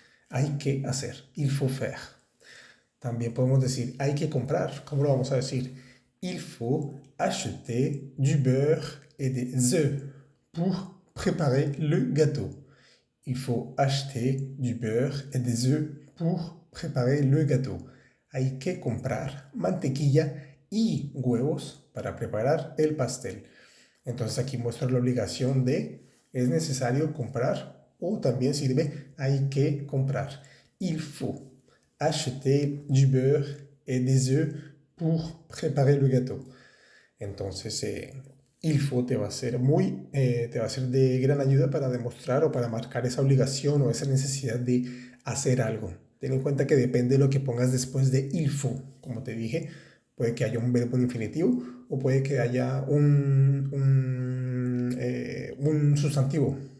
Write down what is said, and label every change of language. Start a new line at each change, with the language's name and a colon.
Spanish: Hay que hacer,
French: il faut faire.
Spanish: También podemos decir hay que comprar. ¿Cómo lo vamos a decir?
French: Il faut acheter du beurre et des œufs pour préparer le gâteau. Il faut acheter du beurre et des œufs pour préparer le gâteau.
Spanish: Hay que comprar mantequilla y huevos para preparar el pastel. Entonces aquí muestra la obligación de es necesario comprar o también sirve hay que comprar.
French: Il faut acheter du beurre et des œufs pour préparer le gâteau.
Spanish: Entonces,
French: il faut
Spanish: te va a ser de gran ayuda para demostrar o para marcar esa obligación o esa necesidad de hacer algo. Ten en cuenta que depende de lo que pongas después de
French: il faut.
Spanish: Como te dije, puede que haya un verbo en infinitivo o puede que haya un sustantivo.